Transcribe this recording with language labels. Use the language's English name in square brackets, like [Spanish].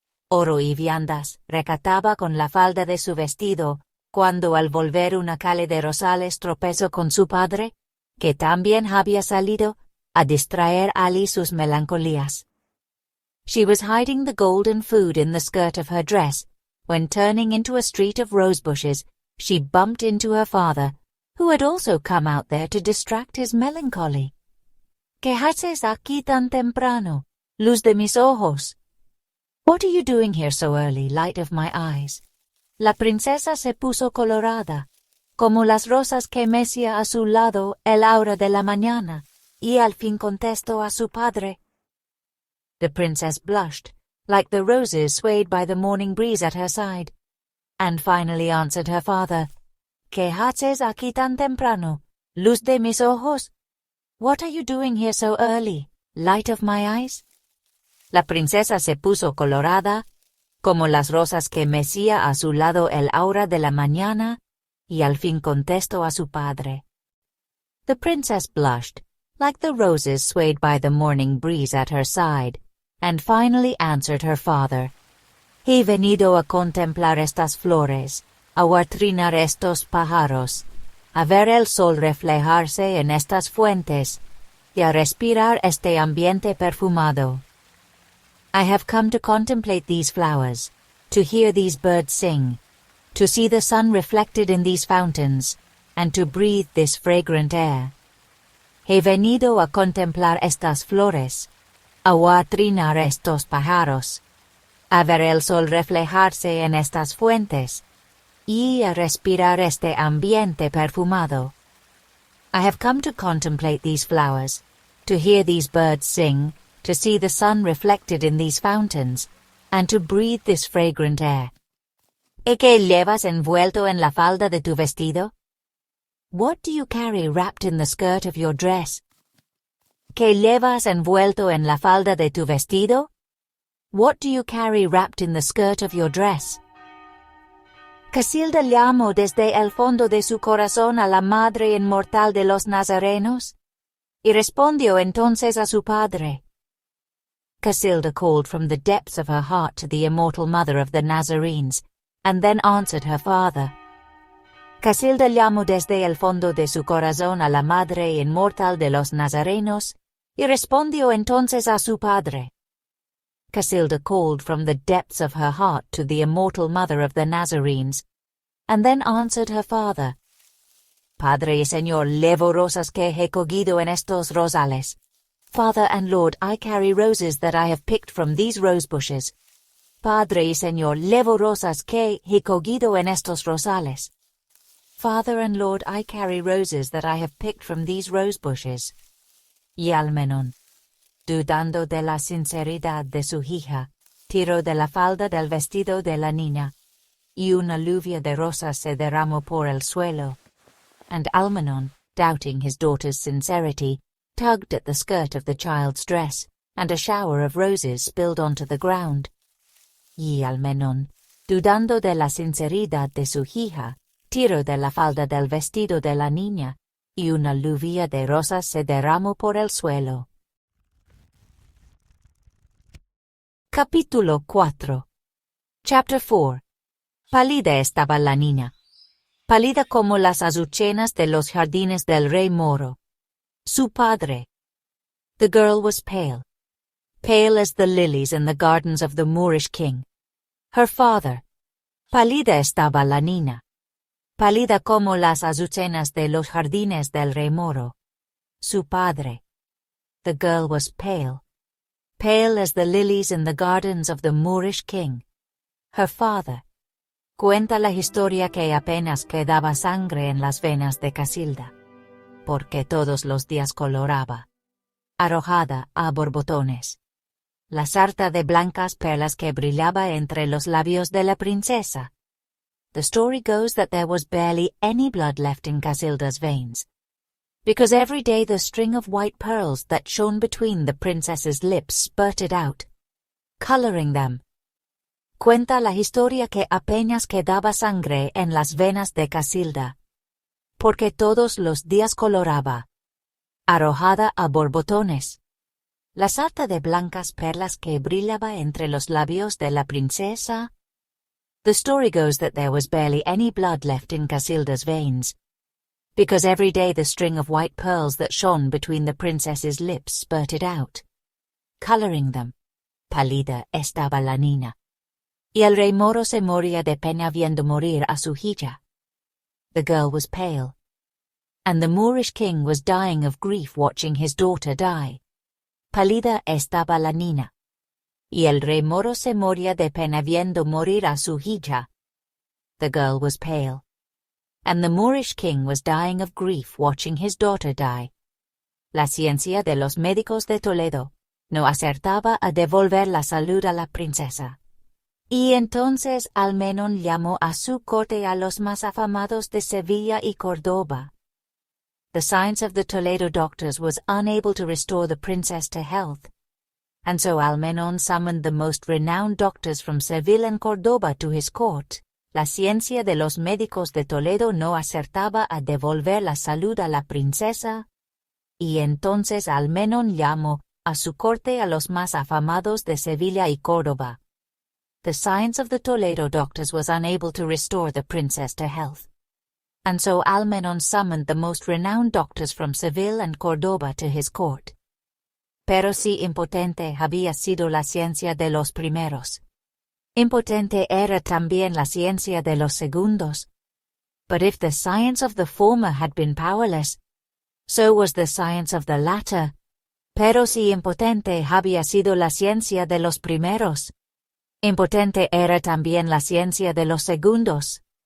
[Spanish] Oro y viandas recataba con la falda de su vestido, cuando al volver una calle de Rosales tropezó con su padre, que también había salido a distraer a Ali sus melancolías. [English] She was hiding the gold and food in the skirt of her dress, when turning into a street of rose bushes, she bumped into her father, who had also come out there to distract his melancholy. [Spanish] ¿Qué haces aquí tan temprano, luz de mis ojos? [English] What are you doing here so early, light of my eyes? [Spanish] La princesa se puso colorada, como las rosas que mecía a su lado el aura de la mañana, y al fin contestó a su padre. [English] The princess blushed, like the roses swayed by the morning breeze at her side, and finally answered her father, [Spanish] ¿Qué haces aquí tan temprano, luz de mis ojos? [English] What are you doing here so early, light of my eyes? [Spanish] La princesa se puso colorada, como las rosas que mecía a su lado el aura de la mañana, y al fin contestó a su padre. [English] The princess blushed, like the roses swayed by the morning breeze at her side, and finally answered her father. [Spanish] He venido a contemplar estas flores, a huartrinar estos pájaros, a ver el sol reflejarse en estas fuentes, y a respirar este ambiente perfumado. [English] I have come to contemplate these flowers, to hear these birds sing, to see the sun reflected in these fountains, and to breathe this fragrant air. [Spanish] He venido a contemplar estas flores, a huartrinar estos pájaros, a ver el sol reflejarse en estas fuentes, y a respirar este ambiente perfumado. [English] I have come to contemplate these flowers, to hear these birds sing, to see the sun reflected in these fountains, and to breathe this fragrant air. [Spanish] ¿Y qué llevas envuelto en la falda de tu vestido? [English] What do you carry wrapped in the skirt of your dress? [Spanish] ¿Qué llevas envuelto en la falda de tu vestido? [English] What do you carry wrapped in the skirt of your dress? [Spanish] Casilda llamó desde el fondo de su corazón a la Madre Inmortal de los Nazarenos, y respondió entonces a su padre. [English] Casilda called from the depths of her heart to the immortal Mother of the Nazarenes, and then answered her father. [Spanish] Casilda llamó desde el fondo de su corazón a la Madre Inmortal de los Nazarenos, y respondió entonces a su padre. [English] Casilda called from the depths of her heart to the immortal Mother of the Nazarenes, and then answered her father. [Spanish] Padre y Señor, llevo rosas que he cogido en estos rosales. [English] Father and Lord, I carry roses that I have picked from these rose bushes. [Spanish] Padre y Señor, llevo rosas que he cogido en estos rosales. [English] Father and Lord, I carry roses that I have picked from these rose bushes. [Spanish] Y Almenón, dudando de la sinceridad de su hija, tiró de la falda del vestido de la niña, y una lluvia de rosas se derramó por el suelo. [English] And Almenón, doubting his daughter's sincerity, tugged at the skirt of the child's dress, and a shower of roses spilled onto the ground. [Spanish] Y Almenón, dudando de la sinceridad de su hija, tiró de la falda del vestido de la niña, y una lluvia de rosas se derramó por el suelo. Capítulo 4. [English] Chapter 4. [Spanish] Pálida estaba la niña, pálida como las azucenas de los jardines del rey moro. Su padre. [English] The girl was pale. Pale as the lilies in the gardens of the Moorish king. Her father. [Spanish] Pálida estaba la niña, pálida como las azucenas de los jardines del rey moro. Su padre. [English] The girl was pale. Pale as the lilies in the gardens of the Moorish king. Her father. [Spanish] Cuenta la historia que apenas quedaba sangre en las venas de Casilda, porque todos los días coloraba, arrojada a borbotones, la sarta de blancas perlas que brillaba entre los labios de la princesa. [English] The story goes that there was barely any blood left in Casilda's veins, because every day the string of white pearls that shone between the princess's lips spurted out, coloring them. [Spanish] Cuenta la historia que apenas quedaba sangre en las venas de Casilda, porque todos los días coloraba, arrojada a borbotones, la sarta de blancas perlas que brillaba entre los labios de la princesa. [English] The story goes that there was barely any blood left in Casilda's veins, because every day the string of white pearls that shone between the princess's lips spurted out, coloring them. [Spanish] Pálida estaba la niña, y el rey moro se moría de pena viendo morir a su hija. [English] The girl was pale, and the Moorish king was dying of grief watching his daughter die. [Spanish] Pálida estaba la niña, y el rey moro se moría de pena viendo morir a su hija. [English] The girl was pale, and the Moorish king was dying of grief watching his daughter die. [Spanish] La ciencia de los médicos de Toledo no acertaba a devolver la salud a la princesa. Y entonces Almenón llamó a su corte a los más afamados de Sevilla y Córdoba. [English] The science of the Toledo doctors was unable to restore the princess to health, and so Almenón summoned the most renowned doctors from Seville and Córdoba to his court. [Spanish] La ciencia de los médicos de Toledo no acertaba a devolver la salud a la princesa, y entonces Almenón llamó a su corte a los más afamados de Sevilla y Córdoba. [English] The science of the Toledo doctors was unable to restore the princess to health, and so Almenón summoned the most renowned doctors from Seville and Córdoba to his court. [Spanish] Pero si impotente había sido la ciencia de los primeros, impotente era también la ciencia de los segundos. [English] But if the science of the former had been powerless, so was the science of the latter. [Spanish] Pero si impotente había sido la ciencia de los primeros, impotente era también la ciencia de los segundos.